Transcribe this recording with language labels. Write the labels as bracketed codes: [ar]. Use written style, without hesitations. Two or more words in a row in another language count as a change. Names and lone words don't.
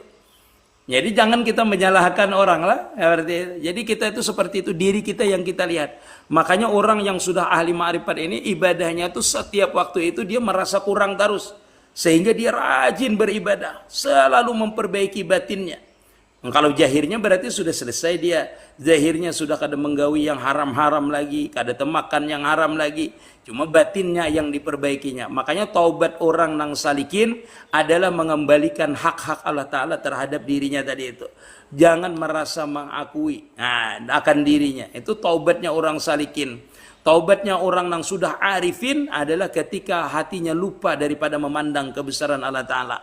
[id] Jadi jangan kita menyalahkan orang lah. Jadi kita itu seperti itu, diri kita yang kita lihat. Makanya orang yang sudah ahli ma'rifat ini ibadahnya itu setiap waktu itu dia merasa kurang terus. Sehingga dia rajin beribadah, selalu memperbaiki batinnya. Kalau jahirnya berarti sudah selesai dia. [bjn] Zahirnya sudah kada menggawi yang haram-haram lagi, kada temakan yang haram lagi. [id] Cuma batinnya yang diperbaikinya. Makanya taubat orang nang salikin adalah mengembalikan hak-hak Allah Ta'ala terhadap dirinya tadi itu. Jangan merasa mengakui akan dirinya. Itu taubatnya orang salikin. Taubatnya orang yang sudah arifin adalah ketika hatinya lupa daripada memandang kebesaran Allah Ta'ala.